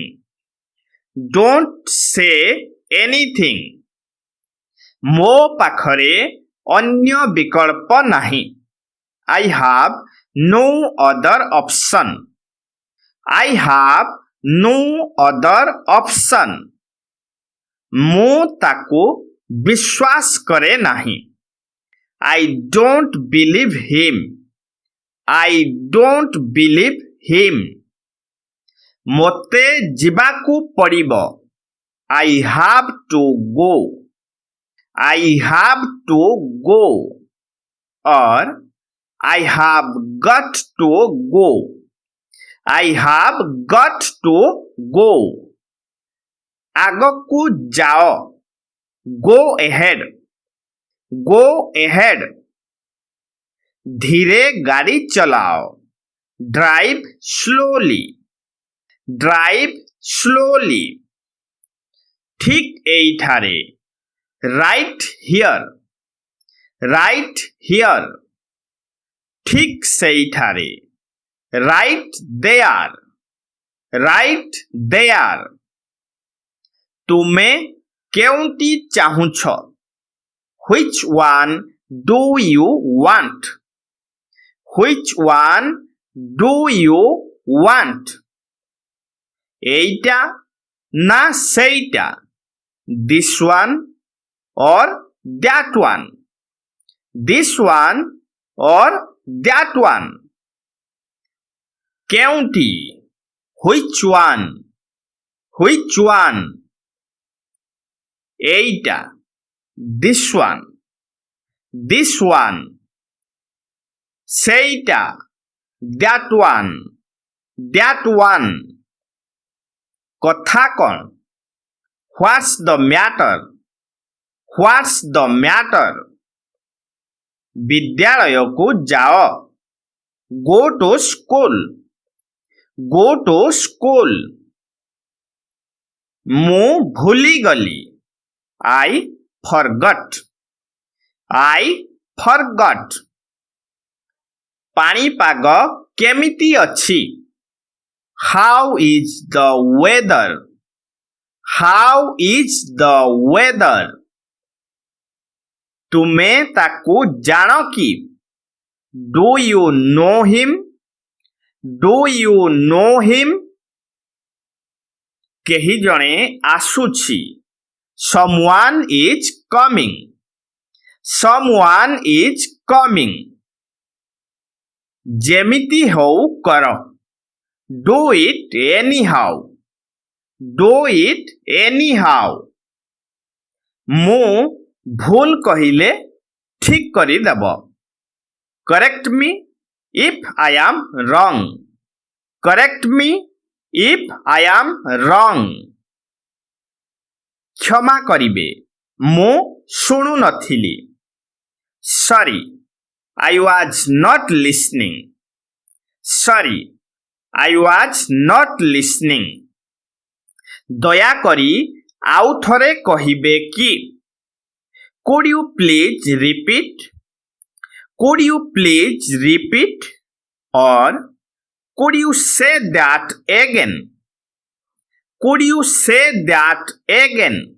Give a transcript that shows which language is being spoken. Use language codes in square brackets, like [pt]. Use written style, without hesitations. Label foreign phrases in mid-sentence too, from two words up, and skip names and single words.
[en] Don't say anything. [or] ମୋ ପାଖରେ ଅନ୍ୟ ବିକଳ୍ପ ନାହିଁ [en] I have no other option. I have no other option. [or] ମୁଁ ତାକୁ ବିଶ୍ୱାସ କରେ ନାହିଁ [en] I don't believe him. I don't believe him. [or] ମୋତେ ଯିବାକୁ ପଡ଼ିବ [en] I have to go. I have to go. Or I have got to go. I have got to go. [or] ଆଗକୁ ଯାଅ. [en] Go ahead. Go ahead. [or] ଧୀରେ ଗାଡ଼ି ଚଲାଅ. [en] Drive slowly. Drive slowly. [or] ଠିକ୍ ଏଇଠାରେ. [en] Right here. Right here. [or] ଠିକ୍ ସେଇଠାରେ. [en] Right there. Right there. [or] ତୁମେ କେଉଁଟି ଚାହୁଁଛ? [en] Which one do you want? Which one do you want? [or] ଏଇଟା ନା ସେଇଟା? [en] This one or that one? This one or that one? କେଉଁଟି? Which one? Which one? এইটা. This one. This one. সেইটা. That one. That one. [or] କଥା କ'ଣ? [en] What's the matter? What's the matter? [or] ବିଦ୍ୟାଳୟକୁ ଯାଅ. [en] Go to school. Go to school. [or] ମୁଁ ଭୁଲିଗଲି. [en] I forgot. I forgot. [or] ପାଣିପାଗ କେମିତି ଅଛି? [en] How is the weather? How is the weather? [or] ତୁମେ ତାକୁ ଜାଣ କି? [en] Do you know him? Do you know him? [or] କେହି ଜଣେ ଆସୁଛି. [en] Someone is coming. Someone is coming. [or] ଯେମିତି ହଉ କର. [en] Do it anyhow. Do it anyhow. [or] ମୁଁ ଭୁଲ କହିଲେ ଠିକ୍ କରିଦେବ. [en] Correct me if I am wrong. Correct me if I am wrong. [or] କ୍ଷମା କରିବେ. ମୁଁ ଶୁଣୁ ନଥିଲି. [en] Sorry, I was not listening. Sorry, I was not listening. [or] ଦୟାକରି ଆଉ ଥରେ କହିବେ କି? [en] Could you please repeat? Could you please repeat? Or could you say that again? Could you say that again?